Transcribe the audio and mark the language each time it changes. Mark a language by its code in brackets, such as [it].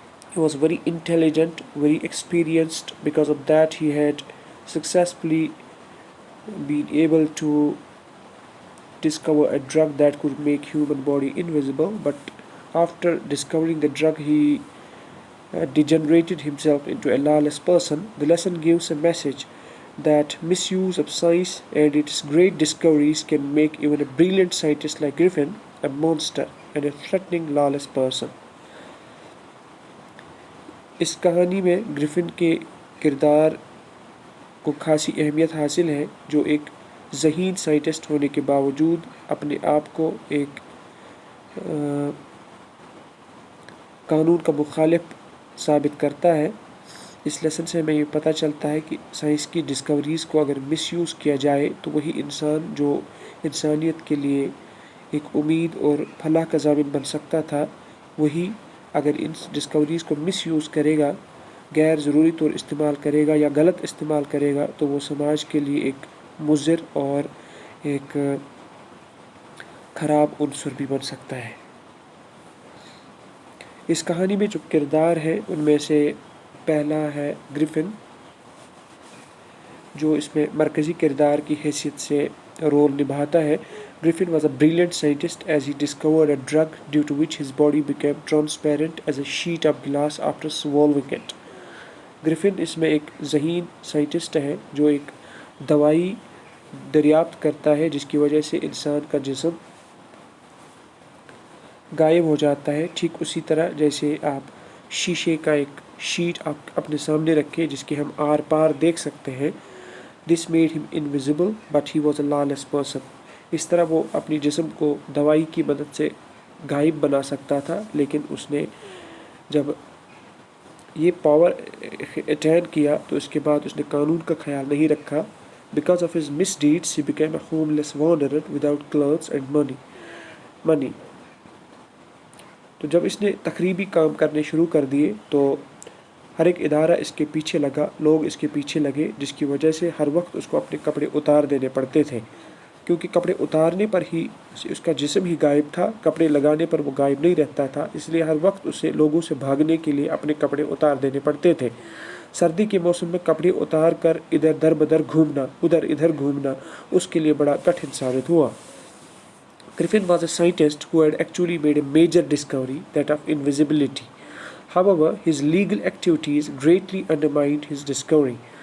[en] He was very intelligent, very experienced. Because of that, he had successfully been able to discover a drug that could make human body invisible, but after discovering the drug, he degenerated himself into a lawless person. The lesson gives a message that misuse of science and its great discoveries can make even a brilliant scientist like Griffin a monster and a threatening lawless person. [hi] इस कहानी में Griffin के किरदार को खासी अहमियत हासिल है, जो एक ज़हीन साइंटिस्ट होने के बावजूद अपने आप को एक कानून का मुखालिफ साबित करता है. इस लेसन से हमें ये पता चलता है कि साइंस की डिस्कवरीज़ को अगर मिसयूज़ किया जाए तो वही इंसान जो इंसानियत के लिए एक उम्मीद और फलाह का ज़ामिन बन सकता था, वही अगर इन डिस्कवरीज़ को मिसयूज़ करेगा, गैर ज़रूरी तौर इस्तेमाल करेगा या गलत इस्तेमाल करेगा, तो वो समाज के लिए एक मुज़र और एक ख़राब उनसर भी बन सकता है. इस कहानी में जो किरदार हैं उनमें से पहला है ग्रिफिन, जो इसमें मरकज़ी किरदार की हैसियत से रोल निभाता है. [en] Griffin was a brilliant scientist as he discovered a drug due to which his body became transparent as a sheet of glass after swallowing it. [hi] Griffin इसमें एक ज़हीन साइंटिस्ट है जो एक दवाई दरियाफ्त करता है जिसकी वजह से इंसान का जिस्म गायब हो जाता है. ठीक उसी तरह जैसे आप शीशे का एक शीट आप अपने सामने रखें जिसके हम आर पार देख सकते हैं. [en] This made him invisible, but he was a lawless person. [hi] इस तरह वो अपनी जिस्म को दवाई की मदद से गायब बना सकता था, लेकिन उसने जब ये पावर अटैन किया तो इसके बाद उसने कानून का ख्याल नहीं रखा. [en] Because of his misdeeds, he became a homeless wanderer without clothes and money. [hi] तो जब इसने तखरीबी काम करने शुरू कर दिए तो हर एक इदारा इसके पीछे लगा, लोग इसके पीछे लगे, जिसकी वजह से हर वक्त उसको अपने कपड़े उतार देने पड़ते थे, क्योंकि कपड़े उतारने पर ही उसका जिस्म ही गायब था, कपड़े लगाने पर वो गायब नहीं रहता था. इसलिए हर वक्त उसे लोगों से भागने के लिए अपने कपड़े उतार देने पड़ते थे. सर्दी के मौसम में कपड़े उतार कर इधर दर बदर घूमना, उधर इधर घूमना उसके लिए बड़ा कठिन साबित हुआ. [en] Griffin was a scientist who had actually made a major discovery, that of invisibility. However, his legal activities greatly undermined his discovery.